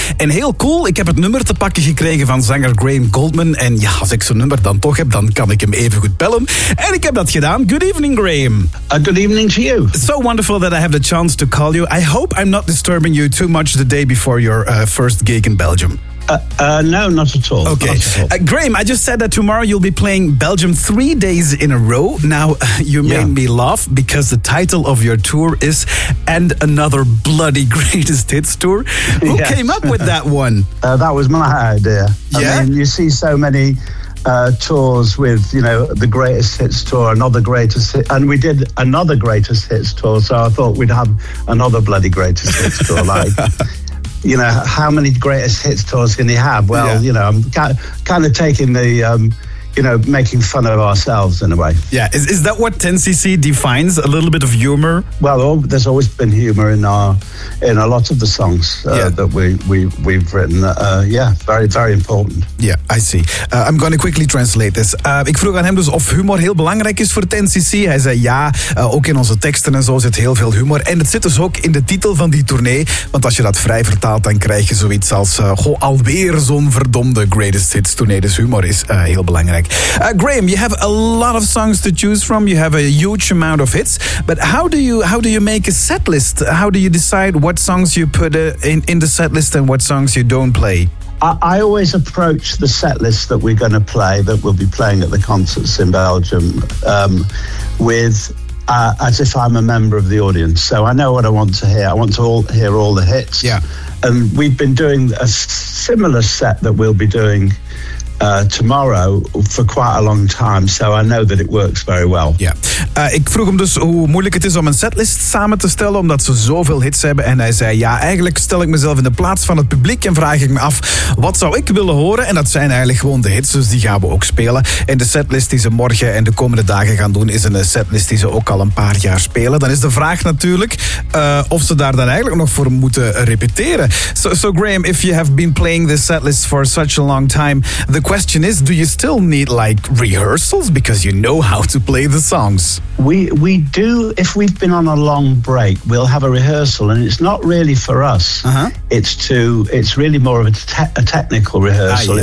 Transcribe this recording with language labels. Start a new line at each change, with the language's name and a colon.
Dutch: En heel cool, ik heb het nummer te pakken gekregen van zanger Graham Goldman. En ja, als ik zo'n nummer dan toch heb, dan kan ik hem even goed bellen. En ik heb dat gedaan.
English: Good evening, Graham. Good evening to you. So wonderful that I have the chance to call you. I hope I'm not disturbing you too much the day before your first gig in Belgium. No, not at all. Okay. Graham, I just said that tomorrow you'll be playing Belgium 3 days in a row. Now, you made me laugh because the title of your tour is And Another Bloody Greatest Hits Tour. Who came up with that one? That was my idea. Yeah? I mean, you see so many tours with, you know, the greatest hits tour, another greatest hit, and we did another greatest hits tour, so I thought we'd have another bloody greatest hits tour, like... You know, how many greatest hits tours can he have? Well, you know, I'm kind of taking the, you know, making fun of ourselves in a way. Yeah, is that what 10cc defines, a little bit of humor? Well, there's always been humor in our in a lot of the songs that we've written. Very, very important. Yeah, I see. I'm going to quickly translate this.
Dutch: Ik vroeg aan hem dus of humor heel belangrijk is voor 10cc. Hij zei ja, ook in onze teksten en zo zit heel veel humor. En het zit dus ook in de titel van die tournee. Want als je dat vrij vertaalt, dan krijg je zoiets als... Goh, alweer zo'n verdomde greatest hits tournee. Dus humor is heel belangrijk.
English: Graham, you have a lot of songs to choose from. You have a huge amount of hits. But how do you make a set list? How do you decide what songs you put in the set list and what songs you don't play? I always approach the set list that we're going to play, that we'll be playing at the concerts in Belgium, with as if I'm a member of the audience. So I know what I want to hear. I want to hear all the hits. Yeah. And we've been doing a similar set that we'll be doing tomorrow for quite a long time, so I know that it works very well.
Dutch: Ja, ik vroeg hem dus hoe moeilijk het is om een setlist samen te stellen, omdat ze zoveel hits hebben. En hij zei, ja, eigenlijk stel ik mezelf in de plaats van het publiek en vraag ik me af, wat zou ik willen horen? En dat zijn eigenlijk gewoon de hits, dus die gaan we ook spelen. En de setlist die ze morgen en de komende dagen gaan doen, is een setlist die ze ook al een paar jaar spelen. Dan is de vraag natuurlijk of ze daar dan eigenlijk nog voor moeten repeteren.
English: So Graham, if you have been playing this setlist for such a long time, the question is, do you still need like rehearsals because you know how to play the songs? We do. If we've been on a long break, we'll have a rehearsal, and it's not really for us. Uh-huh. It's really more of a technical rehearsal.